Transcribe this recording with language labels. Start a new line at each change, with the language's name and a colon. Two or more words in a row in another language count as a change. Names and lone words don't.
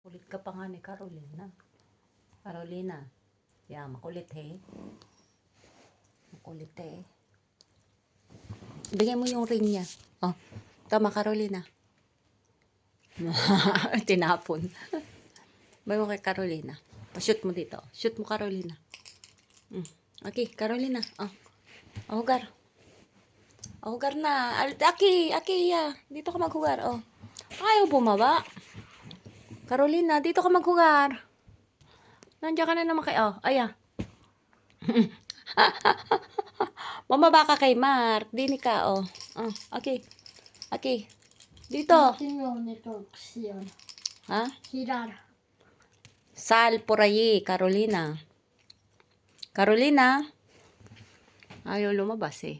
Filipino: Kulit ka pa nga ni Carolina. Carolina. Yeah, makulit eh. Makulit eh. Bigyan mo yung ring niya. Oh, tama Carolina. Tinapon. Bigyan mo kay Carolina. Pa-shoot mo dito. Shoot mo Carolina. Okay, Carolina. Oh. Hugar. Hugar na. Aki, ya. Dito ka maghugar. Oh. Ayaw bumaba. Carolina, dito ka maghugar. Nandiyan ka na naman kay... Oh, aya. Mamaba ka kay Mark. Dini ka, oh. Oh, okay. Okay. Dito. Ha?
Spanish: Sal por allí, Carolina.
Filipino: Carolina. Ayaw lumabas eh.